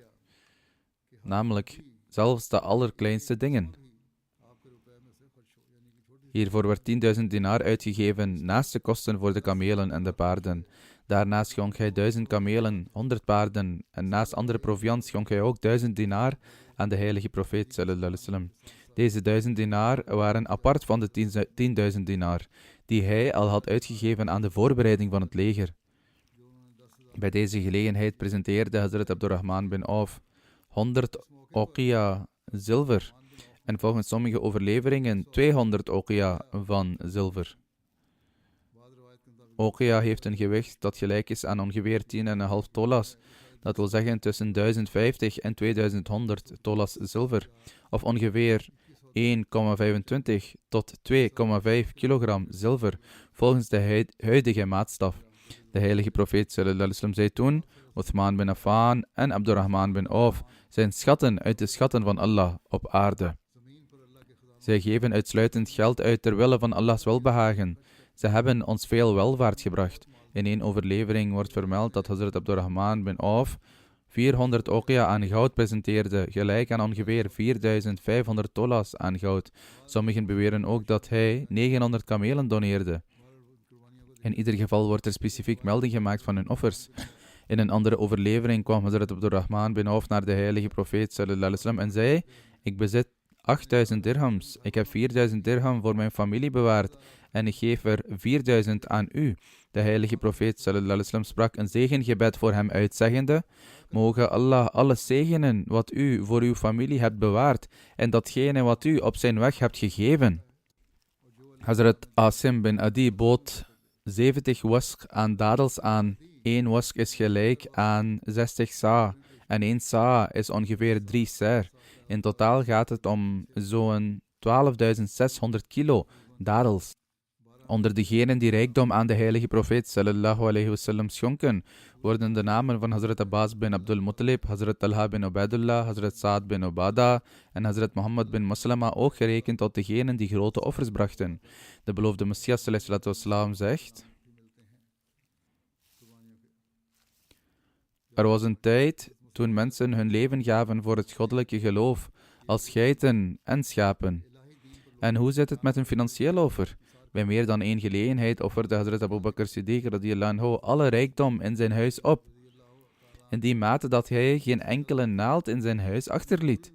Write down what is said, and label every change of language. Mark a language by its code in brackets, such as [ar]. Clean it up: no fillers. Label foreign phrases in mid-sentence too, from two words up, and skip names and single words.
[nl] Namelijk zelfs de allerkleinste dingen. Hiervoor werd 10.000 dinar uitgegeven naast de kosten voor de kamelen en de paarden. Daarnaast schonk hij 1000 kamelen, 100 paarden en naast andere proviand schonk hij ook 1000 dinar aan de heilige profeet [ar] صلى الله عليه وسلم. [nl] Deze 1000 dinar waren apart van de 10.000 dinar, die hij al had uitgegeven aan de voorbereiding van het leger. Bij deze gelegenheid presenteerde Hazrat Abdurrahman bin Auf 100 oqia zilver en volgens sommige overleveringen 200 oqia van zilver. Oqia heeft een gewicht dat gelijk is aan ongeveer 10,5 tolas. Dat wil zeggen tussen 1050 en 2100 tolas zilver, of ongeveer 1,25 tot 2,5 kilogram zilver, volgens de huidige maatstaf. De heilige profeet [ar] صلى الله عليه وسلم [nl] zei toen: Uthman bin Affan en Abdurrahman bin Auf zijn schatten uit de schatten van Allah op aarde. Zij geven uitsluitend geld uit ter wille van Allahs welbehagen. Ze hebben ons veel welvaart gebracht. In een overlevering wordt vermeld dat Hazrat Abdurrahman bin Auf 400 oqia aan goud presenteerde, gelijk aan ongeveer 4500 tolas aan goud. Sommigen beweren ook dat hij 900 kamelen doneerde. In ieder geval wordt er specifiek melding gemaakt van hun offers. In een andere overlevering kwam Hazrat Abdurrahman bin Auf naar de heilige profeet [ar] صلى الله عليه وسلم [nl] en zei: ik bezit 8000 dirhams. Ik heb 4000 dirham voor mijn familie bewaard en ik geef er 4000 aan u. De heilige profeet [ar] صلى الله عليه وسلم [nl] sprak een zegengebed voor hem uit, zeggende: moge Allah alles zegenen wat u voor uw familie hebt bewaard en datgene wat u op zijn weg hebt gegeven. Hazrat Asim bin Adi bood 70 wask aan dadels aan. 1 wask is gelijk aan 60 sa en 1 sa is ongeveer 3 ser. In totaal gaat het om zo'n 12.600 kilo dadels. Onder degenen die rijkdom aan de heilige profeet [ar] صلى الله عليه وسلم [nl] schonken, worden de namen van Hazrat Abbas bin Abdul Muttalib, Hazrat Talha bin Ubaidullah, Hazrat Saad bin Ubada en Hazrat Muhammad bin Maslama ook gerekend tot degenen die grote offers brachten. De beloofde Messias [ar] صلى الله عليه وسلم [nl] zegt: er was een tijd toen mensen hun leven gaven voor het goddelijke geloof, als geiten en schapen. En hoe zit het met een financieel offer? Bij meer dan één gelegenheid offerde Hazrat Abu Bakr Siddiq [ar] رضي الله عنه [nl] alle rijkdom in zijn huis op, in die mate dat hij geen enkele naald in zijn huis achterliet.